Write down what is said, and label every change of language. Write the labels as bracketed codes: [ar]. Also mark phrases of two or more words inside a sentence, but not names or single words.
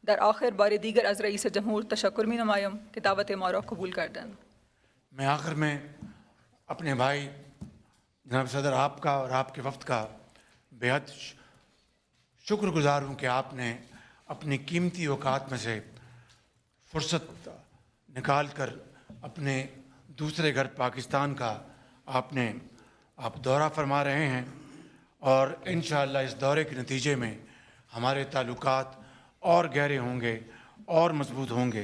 [fa] در آخر بار دیگر از رئیس جمهور تشکر می نمایم که دعوت ما را قبول کردند. [ur] میں آخر میں اپنے بھائی جناب صدر آپ کا اور آپ کے وفد کا بے حد شکرگزار ہوں کہ آپ نے اپنی قیمتی اوقات میں سے فرصت نکال کر اپنے دوسرے گھر پاکستان کا آپ دورہ فرما رہے ہیں اور ان شاء اللہ اس دورے کے نتیجے میں ہمارے تعلقات اور گہرے ہوں گے اور مضبوط ہوں گے.